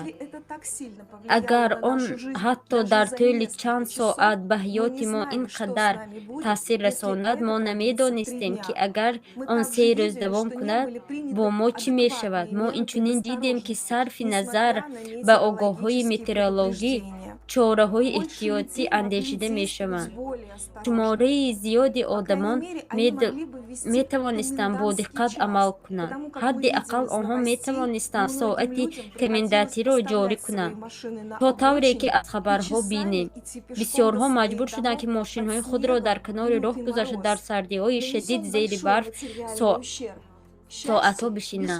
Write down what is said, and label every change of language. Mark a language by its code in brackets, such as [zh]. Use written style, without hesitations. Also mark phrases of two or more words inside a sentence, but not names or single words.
[fa] اگر آن حتی در طول چند ساعت به حیات ما اینقدر تاثیر رساند ما نمیدانستیم که اگر آن 3 روز دوام کند با ما چی میشود. ما اینچنین دیدیم که صرف نظر به آگاهی متئورولوژی [tg] чораҳои эҳтиётӣ андешида мешаванд. шумораи зиёди одамон метавонистанд бодиққат амал кунанд. ҳадди аққал онҳо метавонистанд соати комендатиро ҷорӣ кунанд. то тавре ки аз хабарҳо бинем, бисёрҳо маҷбур шуданд ки мошинҳои худро дар канори роҳ гузошта дар сардиҳои шадид зери барф соатҳо бишинанд.